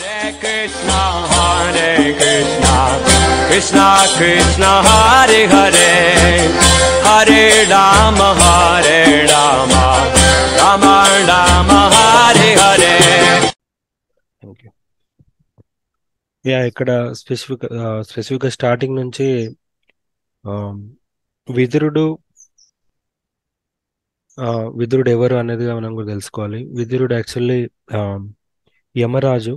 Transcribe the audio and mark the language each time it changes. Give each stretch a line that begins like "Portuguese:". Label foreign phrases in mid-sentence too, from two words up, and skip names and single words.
Sanskrit: कृष्ण हरे कृष्ण कृष्ण कृष्ण हरे हरे हरे राम राम राम हरे हरे.
English: Thank you.
Telugu: ఇక్కడ
English: specificగా starting
Telugu: నుంచి ఆ, విదురుడు విదురుడు ఎవరు అనేది మనం కూడా తెలుసుకోవాలి. విదురుడు యాక్చువల్లీ యమరాజు.